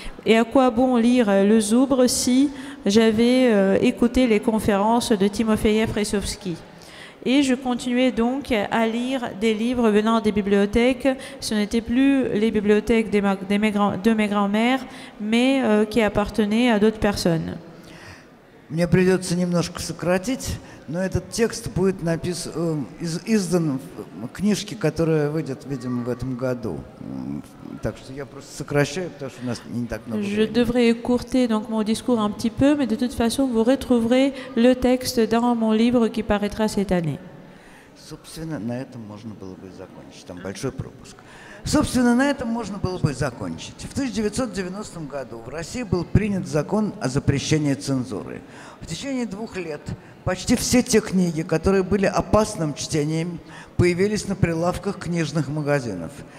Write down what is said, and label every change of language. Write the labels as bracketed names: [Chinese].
[French] Et à quoi bon lire le Zoubre si j'avais écouté les conférences de Timofeïev Ressovski? Et je continuais donc à lire des livres venant des bibliothèques. Ce n'étaient plus les bibliothèques de mes grands-mères, mais qui appartenaient à d'autres personnes. [Russian] Мне придется немножко сократить, но этот текст будет издан в книжке, которая выйдет, видимо, в этом году. Так что я просто сокращаю, потому что у нас не так много времени. [French] Je devrais écourter donc mon discours un petit peu, mais de toute façon, vous retrouverez le texte dans mon livre qui paraîtra cette année. [Russian] Собственно, на этом можно было бы закончить. Там большой пропуск. Собственно, на этом можно было бы закончить. В 1990 году в России был принят закон о запрещении цензуры. В течение 2 лет почти все те книги, которые были опасным чтением, появились на прилавках книжных магазинов.